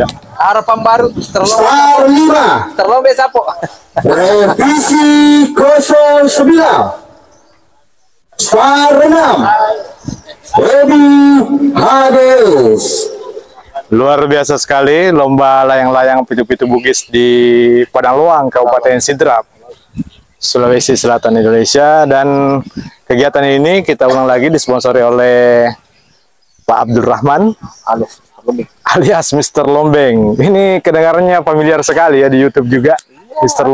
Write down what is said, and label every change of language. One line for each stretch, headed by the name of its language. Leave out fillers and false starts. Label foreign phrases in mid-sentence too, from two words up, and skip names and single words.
Indonesian: Harapan baru Star 5 terlombe sapo. Revisi 09 Star 6 Baby Hades. Luar biasa sekali lomba layang-layang pitu-pitu Bugis di Padang Luang, Kabupaten Sidrap, Sulawesi Selatan, Indonesia. Dan kegiatan ini kita ulang lagi disponsori oleh Pak Abdurrahman alias Mr. Lombeng. Ini kedengarannya familiar sekali ya di YouTube juga, Mr.